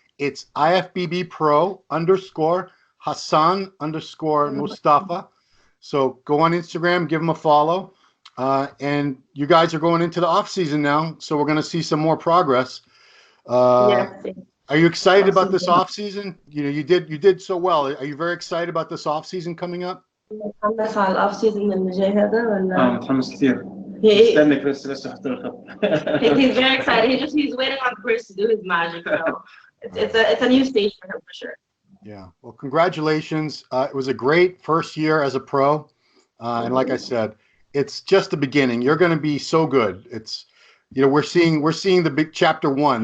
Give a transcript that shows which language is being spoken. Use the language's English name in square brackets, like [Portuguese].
[English] It's IFBB Pro _ Hassan _ Mostafa. So go on Instagram, give them a follow. And you guys are going into the off season now, so we're going to see some more progress. Are you excited about this off season? You know, you did so well. Are you very excited about this off season coming up? [Arabic] متحمس على الأوف سيزون اللي جاي هذا ولا؟ متحمس كتير. مستني كريس لسه يحط الخط. [English] He's very excited. He's waiting on Chris to do his magic. So it's a new stage for him for sure. Yeah. Well, congratulations. It was a great first year as a pro, and like I said, it's just the beginning. You're going to be so good. It's, you know, we're seeing the big chapter 1.